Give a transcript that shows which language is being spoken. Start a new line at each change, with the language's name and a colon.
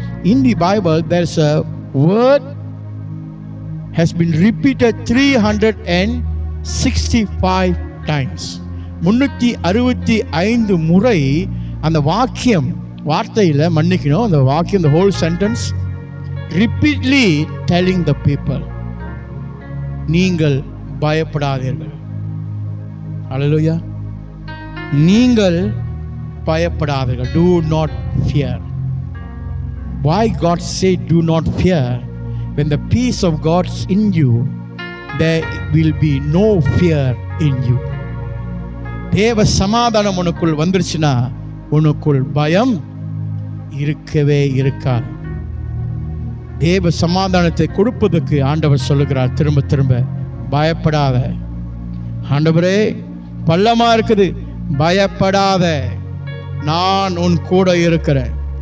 English: In the Bible there's a word has been repeated 365 times.
Tamil: 365 முறை அந்த வார்த்தையில் மன்னிக்கணும், அந்த வாக்கியம்,
English: the whole sentence repeatedly telling the people,
Tamil: நீங்கள் பயப்படாதீர்கள். அல்லேலூயா. நீங்கள் பயப்படாதீர்கள்.
English: Do not fear. Why God said do not fear? When the peace of God is in you, there will be no fear in you.
Tamil: தேவ சமாதானம் உனக்குள் வந்துருச்சுன்னா உனக்குள் பயம் இருக்கவே இருக்காது. தேவ சமாதானத்தை கொடுப்பதற்கு ஆண்டவர் சொல்லுகிறார் திரும்ப திரும்ப, பயப்படாத. ஆண்டவரே பள்ளமா இருக்குது, பயப்படாத, நான் உன் கூட இருக்கிறேன்.